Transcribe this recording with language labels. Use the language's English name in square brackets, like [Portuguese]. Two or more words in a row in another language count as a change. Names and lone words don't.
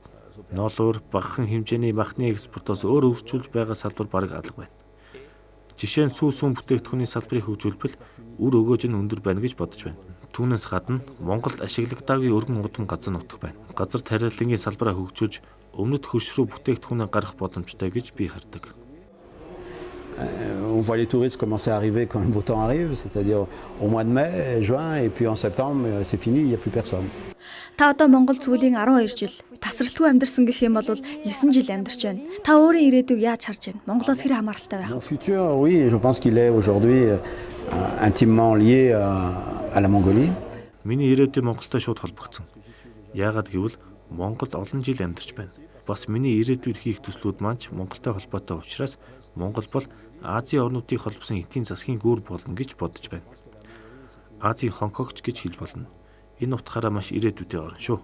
[Mongolian] Ноолуур, багахан хэмжээний махны экспортоос өөр өргөжүүлж байгаа салбар бараг алга байна. Жишээ нь сүү сүм бүтээгдэхүүний салбарыг хөгжүүлбэл үр өгөөж нь өндөр байна гэж бодож байна. Түүнээс гадна Монголд ашиглагдаагүй өргөн удам газар нутаг байна. Газар тариалангийн салбараа хөгжүүлж өмнөд хөрш рүү бүтээгдэхүүнээ гаргах боломжтой гэж би хардаг. [French] On voit les touristes commencer à arriver quand le beau temps arrive, c'est-à-dire au mois de mai, juin, et puis en septembre, c'est fini, il n'y a plus personne. [Mongolian] Та одоо Монгол сүүлийн 12 жил тасралтгүй амьдарсан гэх юм бол 9 жил амьдарч байна. Та өөрийн ирээдүйг яаж харж байна? Монголоос хэр хамааралтай байх вэ? [French] Mon futur, oui, je pense qu'il est aujourd'hui intimement lié à la Mongolie. [Mongolian] Миний ирээдүй Монголтой шууд холбогдсон. Яагаад гэвэл Монголд олон жил амьдарч байна. Бас миний ирээдүйд хийх төслүүд маань ч Монголтой холбоотой учраас Монгол бол Азийн орнуудыг холбосон эдийн засгийн гүр болно гэж бодож байна. Азийн Хонконгч гэж хэлж болно. Энэ утгаараа маш ирээдүйтэй орн шүү.